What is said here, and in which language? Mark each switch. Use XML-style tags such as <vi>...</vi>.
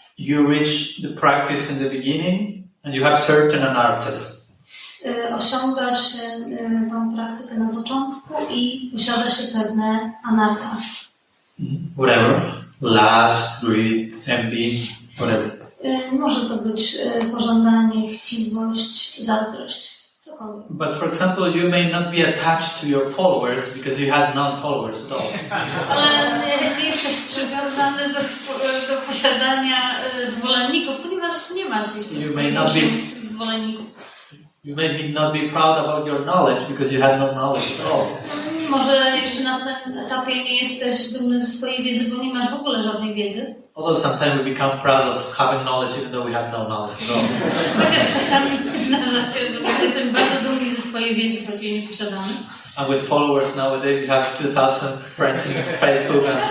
<en>You reach the practice in the beginning and you have certain anarthas.</en> <pl>Osiągasz tą praktykę na początku i posiada się pewne anartha.</pl> <en>Whatever. Lust, greed, envy, whatever.</en> <pl>Może to być pożądanie, chciwość, zazdrość. Cokolwiek.</pl> <en>But for example, you may not be attached to your followers because you had non-followers at all.</en> <pl>Ale nie jesteś przywiązany do posiadania zwolenników, ponieważ nie masz jeszcze zwolenników.</pl> <en>You may not be proud about your knowledge because you had no knowledge at all.</en> <pl>Może jeszcze na tym etapie nie jesteś dumny ze swojej wiedzy, bo nie masz w ogóle żadnej wiedzy.</pl> <en>Although sometimes we become proud of having knowledge even though we have no knowledge at all.</en> <pl>Chociaż czasami zdarza się, że jesteśmy bardzo dumni ze swojej wiedzy, choć jej nie posiadamy.</pl> <en>And with followers nowadays, you have 2,000 friends on Facebook.</en>